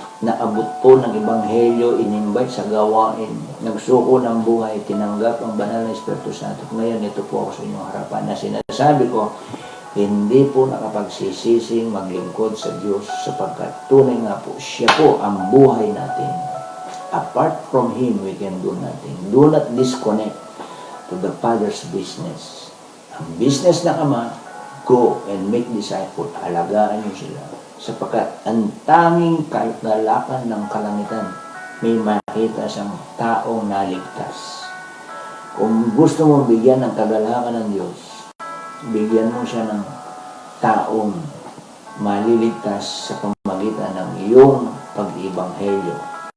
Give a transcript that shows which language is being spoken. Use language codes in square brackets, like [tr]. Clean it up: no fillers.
[tl] Naabot po ng Ebanghelyo, inimbite sa gawain, nagsuko ng buhay, tinanggap ang banal na Espiritu Santo. Ngayon, ito po ako sa inyong harapan na sinasabi ko, hindi po nakapagsisising maglingkod sa Diyos sapagkat tunay nga po, siya po ang buhay natin. [en] Apart from Him, we can do nothing. Do not disconnect to the Father's business. [tl] Ang business ng Ama, [en] go and make disciple. [tl] Alagaan niyo sila. Sapagkat ang tanging kagalakan ng kalangitan, may makita siyang taong naligtas. Kung gusto mo bigyan ng kagalakan ng Diyos, bigyan mo siya ng taong maliligtas sa pamagitan ng iyong pag-ibanghelyo.